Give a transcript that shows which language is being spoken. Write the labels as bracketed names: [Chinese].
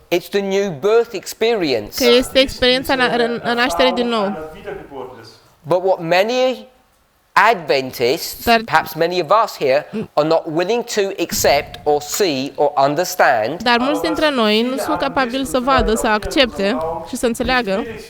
[English] It's the new birth experience. [Romanian] că este experiența nașterii din nou. [German] einer Wiedergeburt ist. [English] But what many Adventists, perhaps many of us here, are not willing to accept or see or understand [Romanian] Dar mulți dintre noi nu sunt capabili să vadă, să accepte și să înțeleagă,